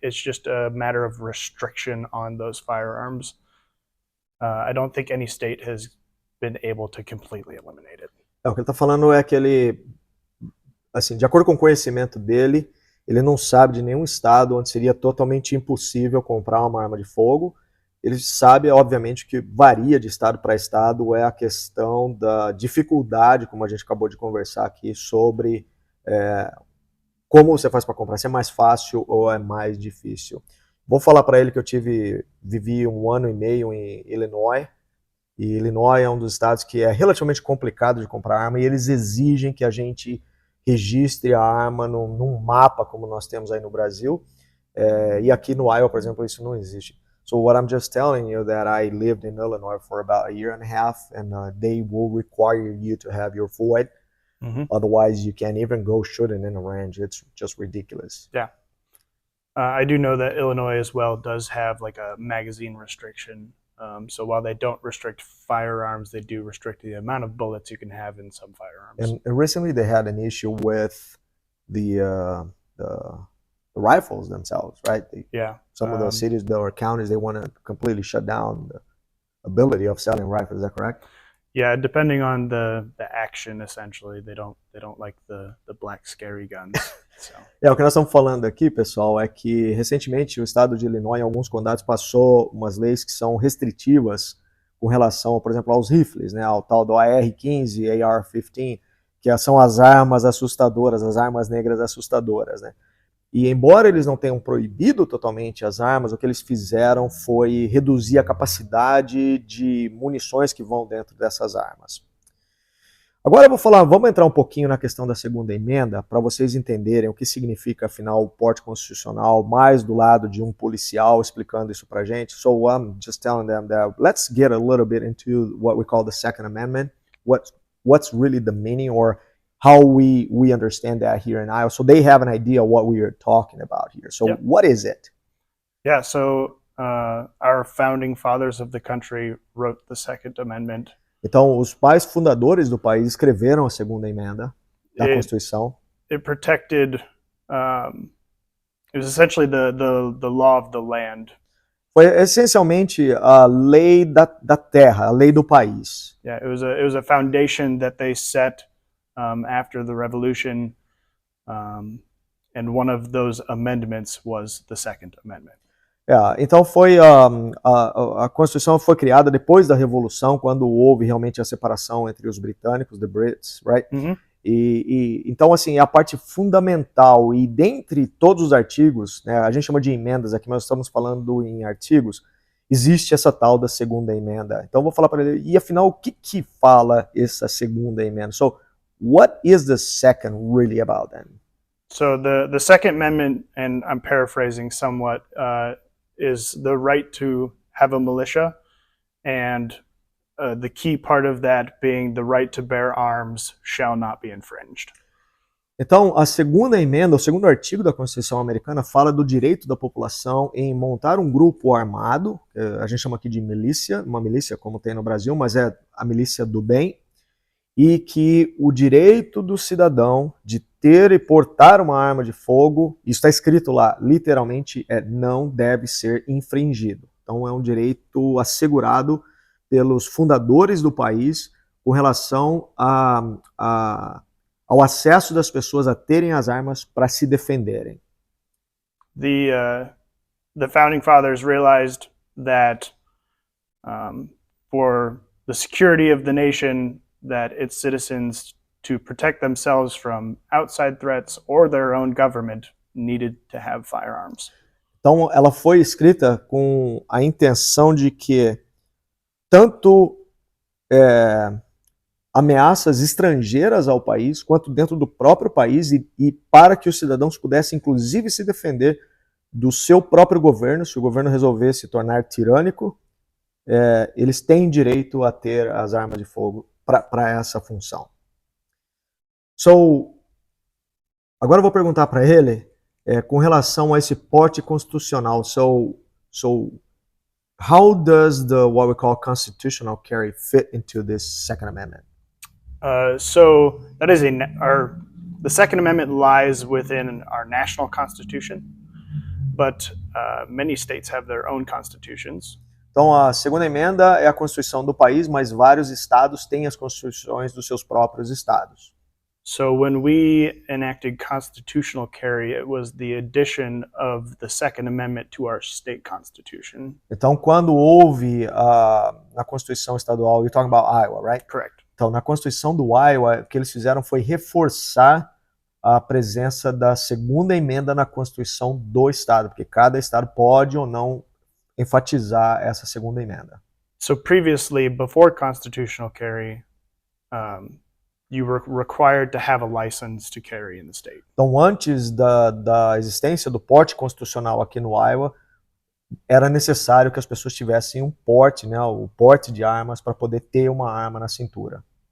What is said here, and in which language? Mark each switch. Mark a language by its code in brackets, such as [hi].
[en] It's just a matter of restriction on those firearms. I don't think any state has been able to completely eliminate it. [pt] O que ele está falando é que ele, assim, de acordo com o conhecimento dele, ele não sabe de nenhum estado onde seria totalmente impossível comprar uma arma de fogo. Ele sabe, obviamente, que varia de estado para estado, é a questão da dificuldade, como a gente acabou de conversar aqui, sobre como você faz para comprar, se é mais fácil ou é mais difícil. Vou falar para ele que eu vivi 1 ano e meio em Illinois, e Illinois é um dos estados que é relativamente complicado de comprar arma, e eles exigem que a gente registre a arma num mapa, como nós temos aí no Brasil, e aqui no Iowa, por exemplo, isso não existe. [en] So what I'm just telling you that I lived in Illinois for about 1.5 years, and they will require you to have your full ID. Mm-hmm. Otherwise, you can't even go shooting in a range. It's just ridiculous. Yeah. I do know that Illinois as well does have like a magazine restriction. So while they don't restrict firearms, they do restrict the amount of bullets you can have in some firearms. And recently they had an issue with the rifles themselves, right? Some of the cities or counties, they want to completely shut down the ability of selling rifles. Is that correct? Yeah, depending on the action, essentially, they don't like the black scary guns. So. [pt] O que nós estamos falando aqui, pessoal, é que recentemente o estado de Illinois, em alguns condados, passou umas leis que são restritivas com relação, por exemplo, aos rifles, né, ao tal do AR-15, AR-15, que são as armas assustadoras, as armas negras assustadoras, né? E embora eles não tenham proibido totalmente as armas, o que eles fizeram foi reduzir a capacidade de munições que vão dentro dessas armas. Agora vamos entrar um pouquinho na questão da segunda emenda, para vocês entenderem o que significa, afinal, o porte constitucional, mais do lado de um policial explicando isso pra gente. [en] So I'm just telling them that let's get a little bit into what we call the Second Amendment, what's really the meaning, or how we understand that here in Iowa, so they have an idea of what we are talking about here. So yep. What is it? Yeah, so our founding fathers of the country wrote the Second Amendment. [pt] Então, os pais fundadores do país escreveram a segunda emenda da Constituição. [en] It protected, it was essentially the law of the land. [pt] Foi essencialmente a lei da terra, a lei do país. [en] Yeah, it was a foundation that they set after the revolution, and one of those amendments was the Second Amendment. [pt] Então foi a Constituição foi criada depois da Revolução, quando houve realmente a separação entre os britânicos, [en] the Brits, right? Mm-hmm. [pt] E então assim, a parte fundamental, e dentre todos os artigos, né, a gente chama de emendas aqui, mas estamos falando em artigos, existe essa tal da segunda emenda. Então vou falar para ele, e afinal o que fala essa segunda emenda? [en] So what is the second really about then? So the Second Amendment, and I'm paraphrasing somewhat, is the right to have a militia, and the key part of that being the right to bear arms shall not be infringed. [pt] Então, a segunda emenda, o segundo artigo da Constituição americana, fala do direito da população em montar um grupo armado, a gente chama aqui de milícia, uma milícia como tem no Brasil, mas é a milícia do bem, e que o direito do cidadão de ter e portar uma arma de fogo, isso está escrito lá, literalmente, não deve ser infringido. Então é um direito assegurado pelos fundadores do país com relação ao acesso das pessoas a terem as armas para se defenderem. [en] The founding fathers realized that for the security of the nation, that its citizens, to protect themselves from outside threats or their own government, needed to have firearms. [pt] Então ela foi escrita com a intenção de que tanto ameaças estrangeiras ao país, quanto dentro do próprio país, e para que os cidadãos pudessem inclusive se defender do seu próprio governo, se o governo resolver se tornar tirânico, eles têm direito a ter as armas de fogo para essa função. Agora eu vou perguntar para ele com relação a esse porte constitucional. [en] So how does what we call constitutional carry fit into this Second Amendment? So that is the Second Amendment lies within our national constitution, but many states have their own constitutions. [pt] Então a segunda emenda é a Constituição do país, mas vários estados têm as constituições dos seus próprios estados. [en] So when we enacted constitutional carry, it was the addition of the Second Amendment to our state constitution. [pt] Então quando houve na Constituição estadual, [en] you're talking about Iowa, right? Correct. [pt] Então na Constituição do Iowa, o que eles fizeram foi reforçar a presença da segunda emenda na Constituição do estado, porque cada estado pode ou não enfatizar essa segunda emenda. [en] So previously, before constitutional carry, you were required to have a license to carry in the state. [pt] Então, antes da existência do porte constitucional aqui no Iowa, era necessário que as pessoas tivessem um porte, né, o porte de armas para poder ter uma arma na cintura.